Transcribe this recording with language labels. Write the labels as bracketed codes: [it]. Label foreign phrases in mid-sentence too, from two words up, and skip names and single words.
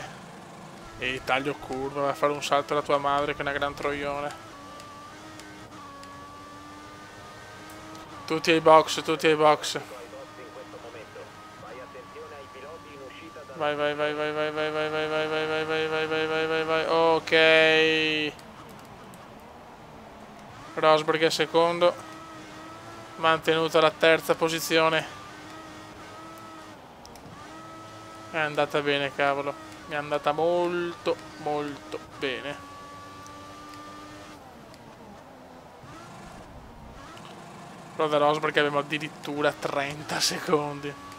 [it] E taglio curva, va a fare un salto alla tua madre che è una gran troione. Tutti ai box, tutti ai box. Vai, vai, vai, vai, vai, vai, vai, vai, vai, vai, vai, vai, vai, vai, vai, vai, vai. Ok. Rosberg è secondo. Mantenuta la terza posizione. È andata bene, cavolo. Mi è andata molto, molto bene. Però da Rosberg abbiamo addirittura 30 secondi.